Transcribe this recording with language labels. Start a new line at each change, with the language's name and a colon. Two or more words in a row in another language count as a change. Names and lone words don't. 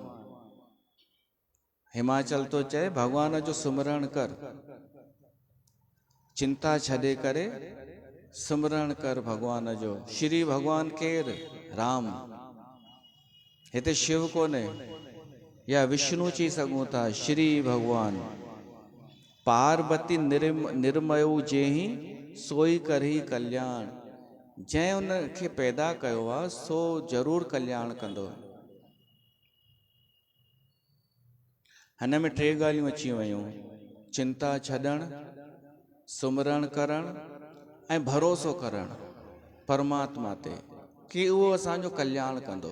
Sindhi: हिमाचल तो चए भॻवान जो सुमरण कर, चिंता छॾे करे सुमरण कर भॻवान जो। श्री भॻवान केर? राम। हिते शिव कोने या विष्णु चई सघूं था, श्री भगवान।
Awadhi: पार्वती निर्मयो जेहि सोई करही कल्याण।
Sindhi: जंहिं उनखे पैदा कयो आहे सो ज़रूरु कल्याण कंदो। हिन में टे ॻाल्हियूं अची वयूं, चिंता छॾणु, सुमरण करणु ऐं भरोसो करणु परमात्मा ते कि उहो असांजो कल्याण कंदो।